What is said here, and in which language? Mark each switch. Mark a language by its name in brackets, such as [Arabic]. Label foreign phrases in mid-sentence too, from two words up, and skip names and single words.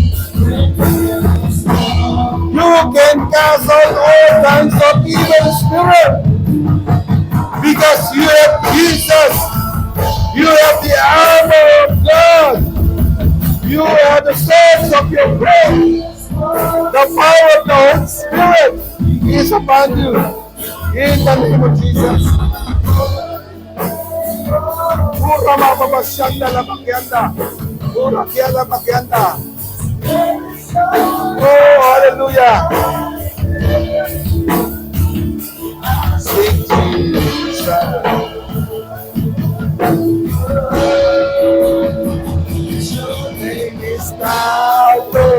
[English] You can cast out all kinds of evil spirit because you have Jesus. You have the armor of God. You have the sword of your faith. The power of the Holy Spirit is upon you. In the name of Jesus. Pura mapapasyanda la pakyanda. Pura kiyala pakyanda. Oh, hallelujah. Sing Jesus. Your name is power.